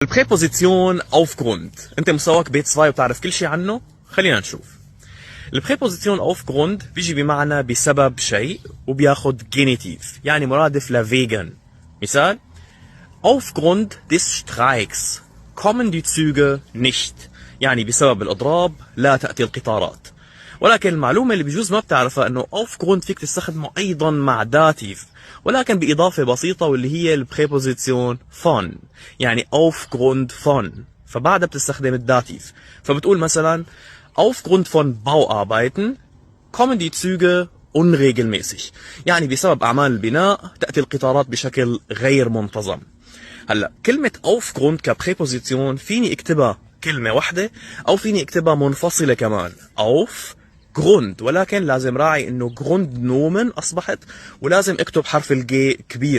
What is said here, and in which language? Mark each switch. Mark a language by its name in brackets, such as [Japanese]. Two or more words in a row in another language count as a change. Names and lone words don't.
[Arabic] البريبوزيسيون aufgrund. انت مستواك بيت 2 وبتعرف كل شيء عنه. خلينا نشوف. البريبوزيسيون aufgrund بيجي بمعنى بسبب شيء وبياخد جينيتيف، يعني مرادف لفيجن. مثال: [German] Aufgrund des Streiks kommen die Züge nicht. [Arabic] يعني بسبب الإضراب لا تأتي القطارات. ولكن المعلومة اللي بجوز ما بتعرفها انه aufgrund فيك تستخدمه ايضا مع داتيف، ولكن بإضافة بسيطة واللي هي البريبوزيسيون von، يعني [German] aufgrund von، [Arabic] فبعدها بتستخدم الداتيف. فبتقول مثلا [German] aufgrund von Bauarbeiten kommen die Züge unregelmäßig، [Arabic] يعني بسبب أعمال البناء تأتي القطارات بشكل غير منتظم. هلا كلمة aufgrund كبريبوزيسيون فيني اكتبها كلمة واحدة أو فيني اكتبها منفصلة كمان [German] auf Grund, [Arabic] ولكن لازم راعي انه جروند نومن اصبحت ولازم اكتب حرف الجي كبير.